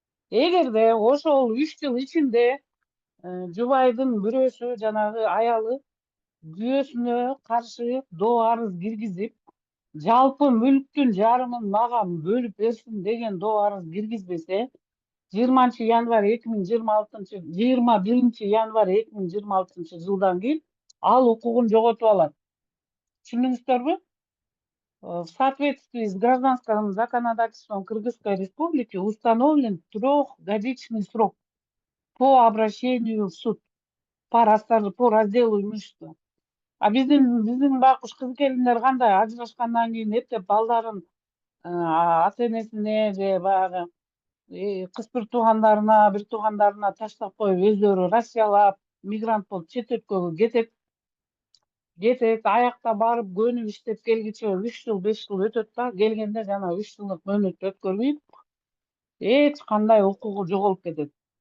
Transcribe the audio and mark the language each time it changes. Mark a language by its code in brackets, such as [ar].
[ky] Эгерде ошол 3 жыл ичинде жубайдын бирөөсү жанагы аялы күйөөсүнө каршы доо арыз киргизип, жалпы мүлктүн жарымын мага бөлүп берсин деген доо арыз киргизбесе, 20 январь 21 январь 2026 жылдан кийин ал укугун жоготуп алат. Түшүндүңүздөрбү? [ru] В соответствии с гражданским законодательством Кыргызской Республики установлен 3-годичный срок по обращению в суд по разделу имущества. [ky] А биздин байкуш кыз келиндер кандай ажырашкандан кийин эптеп балдарын ата энесине же баягы кызтыр туугандарына, бир туугандарына таштап коюп өздөрү Россиялап, мигрант болуп чет өлкөгө кетет, аякта барып көнүп иштеп келгиче 3 жыл, 5 жыл өтөт да, келгенде жана 3 жылдык мөөнөттү өткөрбөйт, эч кандай укугу жоголуп кетет.